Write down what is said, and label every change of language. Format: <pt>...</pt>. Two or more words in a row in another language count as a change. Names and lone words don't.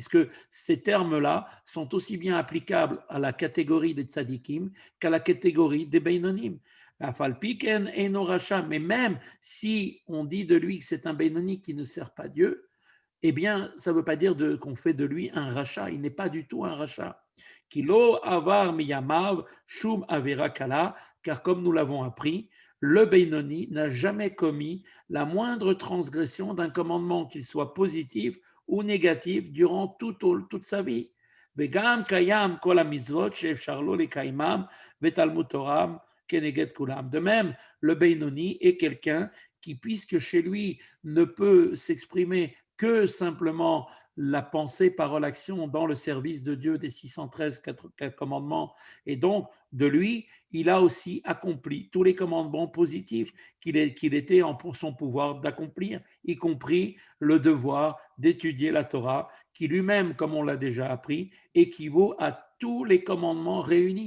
<fr>Puisque ces termes-là sont aussi bien applicables à la catégorie des tzadikim qu'à la catégorie des Beinonim. Mais même si on dit de lui que c'est un Benoni qui ne sert pas Dieu, eh bien, ça ne veut pas dire qu'on fait de lui un rachat. Il n'est pas du tout un rachat.</fr> <he>כי לא עבר מימיו שום עבירה קלה,</he> <fr>car comme nous l'avons appris, le Benoni n'a jamais commis la moindre transgression d'un commandement, qu'il soit positif ou négatif, durant toute sa vie.</fr> <he>וגם קיים כל מצוות שאפשר לו לקיימם ותלמוד תורה.</he> <fr>De même, le Beinoni est quelqu'un qui, puisque chez lui ne peut s'exprimer que simplement la pensée, parole, action dans le service de Dieu des 613 commandements, et donc de lui, il a aussi accompli tous les commandements positifs qu'il était en son pouvoir d'accomplir, y compris le devoir d'étudier la Torah, qui lui-même, comme on l'a déjà appris, équivaut à tous les commandements réunis.</fr>